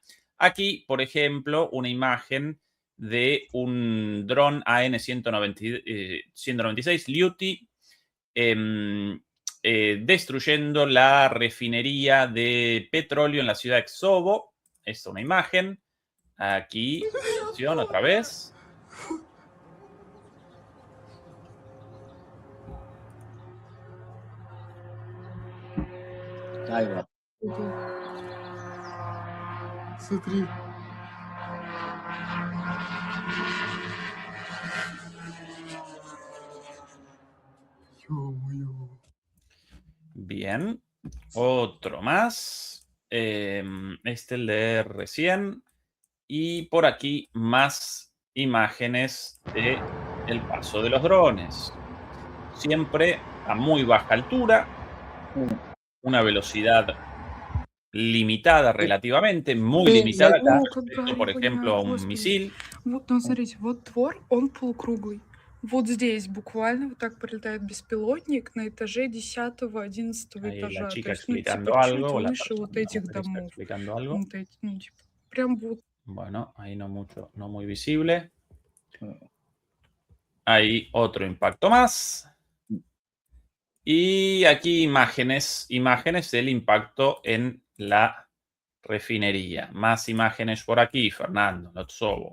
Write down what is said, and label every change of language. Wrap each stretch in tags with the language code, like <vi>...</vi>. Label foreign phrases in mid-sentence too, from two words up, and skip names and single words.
<es>Aquí, por ejemplo, una imagen de un dron AN-196 Lyuti destruyendo la refinería de petróleo en la ciudad de Xovo. Esta es una imagen. Aquí, atención, otra vez. ahí va.</es> <ru>Смотри. Ё-моё.</ru> <es>Bien. Otro más. Este el de recién. Y por aquí más imágenes de el paso de los drones. Siempre a muy baja altura, una velocidad limitada relativamente, muy limitada con respecto, por ejemplo, a un misil.</es> <ru>Вот, ну, смотрите, вот двор, он полукруглый. Вот здесь буквально вот так пролетает беспилотник на этаже 10-го, 11-го</ru> <es>Ahí la</es> <ru>этажа. То</ru> <es>chica</es> <ru>есть, ну,</ru> <es>explicando</es> <ru>типа, чуть</ru> <es>algo, o la</es> <ru>выше вот</ru> <es>persona, la</es> <ru>этих</ru> <es>mujer está</es> <ru>домов.</ru> <es>explicando algo.</es> <ru>Вот эти, ну, типа, прям вот.</ru> <es>Bueno, ahí no mucho, no muy visible. Ahí otro impacto más. Y aquí imágenes del impacto en la refinería. Más imágenes por aquí, Fernando, Lotsovo.</es>